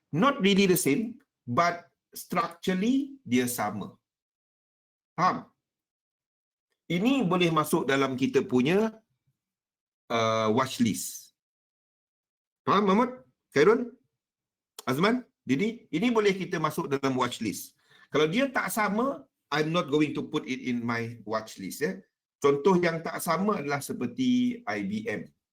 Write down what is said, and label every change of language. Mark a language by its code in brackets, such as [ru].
[en] Not really the same, but structurally [ms] dia sama. Faham? Ini boleh masuk dalam kita punya watch list. Faham, Mahmud? Khairul? Azman? Didi? Ini boleh kita masuk dalam watch list. Kalau dia tak sama, [en] I'm not going to put it in my watch list. [ms] Contoh yang tak sama adalah seperti IBM.